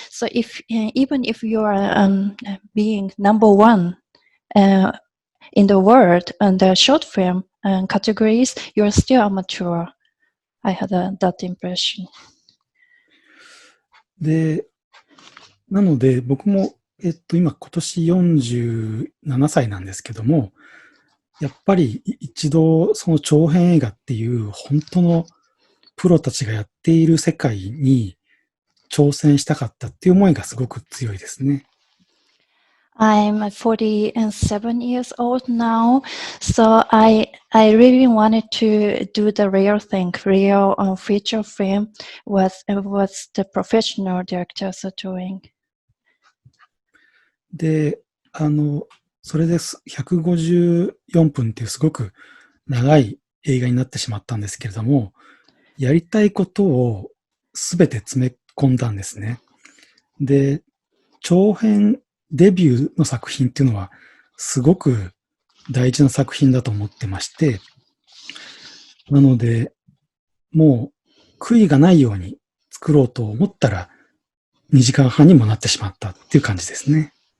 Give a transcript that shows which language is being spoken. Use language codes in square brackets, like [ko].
[en] So even if you are being number one in the world and the short film categories, you're still amateur. I had that impression. [ja] で、なので僕も今年47歳なんですけども、やっぱり一度その長編映画っていう本当のプロたちがやっている世界に挑戦したかったっていう思いがすごく強いですね。 [en] I'm 47 years old now, so I really wanted to do the real thing, real feature film, what the professional directors are doing. [ja] で、それで154分っていうすごく長い映画になってしまったんですけれども、やりたいことをすべて詰め込んだんですね。で、長編デビューの作品っていうのはすごく大事な作品だと思ってまして、なので、もう悔いがないように作ろうと思ったら2時間半にもなってしまったっていう感じですね。